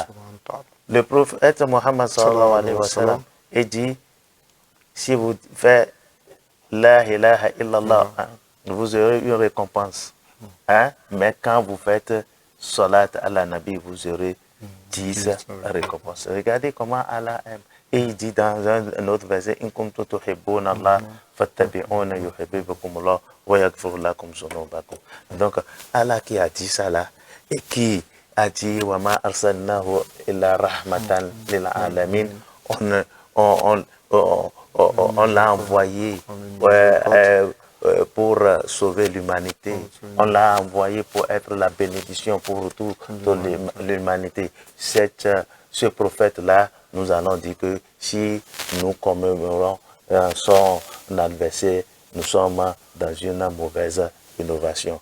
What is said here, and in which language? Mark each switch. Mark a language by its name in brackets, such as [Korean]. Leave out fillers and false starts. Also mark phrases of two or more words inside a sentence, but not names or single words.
[French] Le prophète Mohammed [Arabic] صلى الله عليه وسلم [French] dit, si vous faites [Arabic] لا إله إلا الله, [French] vous aurez une récompense. Mais quand vous faites salat à la Nabi, vous aurez 10 récompenses. Regardez comment Allah aime. Et il dit dans un autre verset, [Arabic] إن كنتم تحبون الله فاتبعوني يحببكم الله ويغفر لكم ذنوبكم. [French] Donc Allah qui a dit ça là et qui a dit [Arabic] وما أرسلناه إلا رحمة للعالمين, [French] on l'a envoyé pour sauver l'humanité. On l'a envoyé pour être la bénédiction pour toute l'humanité. Ce prophète-là, nous allons dire que si nous commémorons son anniversaire, nous sommes dans une mauvaise innovation.